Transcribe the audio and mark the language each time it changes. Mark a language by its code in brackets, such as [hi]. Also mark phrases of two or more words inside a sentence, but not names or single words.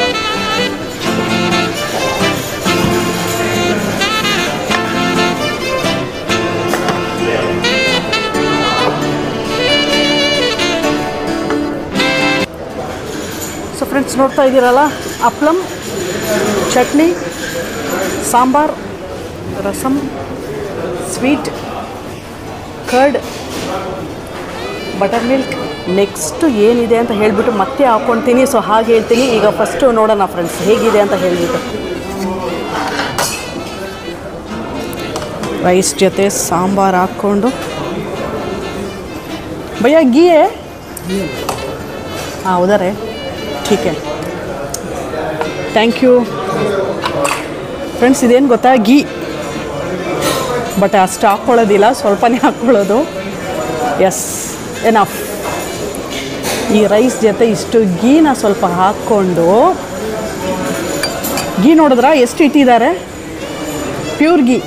[kn] ಫ್ರೆಂಡ್ಸ್ ನೋಡ್ತಾ ಇದ್ದೀರಲ್ಲ, ಅಪ್ಲಮ್, ಚಟ್ನಿ, ಸಾಂಬಾರ್, ರಸಮ್, [en] sweet, curd, butter milk. [kn] ನೆಕ್ಸ್ಟು ಏನಿದೆ ಅಂತ ಹೇಳಿಬಿಟ್ಟು ಮತ್ತೆ ಹಾಕ್ಕೊಳ್ತೀನಿ. ಸೊ ಹಾಗೆ ಹೇಳ್ತೀನಿ. ಈಗ ಫಸ್ಟು ನೋಡೋಣ ಫ್ರೆಂಡ್ಸ್ ಹೇಗಿದೆ ಅಂತ ಹೇಳಿಬಿಟ್ಟು. ರೈಸ್ ಜೊತೆ ಸಾಂಬಾರು ಹಾಕ್ಕೊಂಡು. [hi] भैया घी हाँ उधर है, ठीक है, [en] thank you friends. [kn] ಇದೇನು ಗೊತ್ತಾ, ಗೀ. ಬಟ್ ಅಷ್ಟು ಹಾಕ್ಕೊಳ್ಳೋದಿಲ್ಲ, ಸ್ವಲ್ಪನೇ ಹಾಕ್ಕೊಳ್ಳೋದು. [en] yes, enough. [kn] ಈ ರೈಸ್ ಜೊತೆ ಇಷ್ಟು ಗೀನ ಸ್ವಲ್ಪ ಹಾಕ್ಕೊಂಡು ಗೀ ನೋಡಿದ್ರಾ ಎಷ್ಟು ಇಟ್ಟಿದ್ದಾರೆ, [en] pure ghee.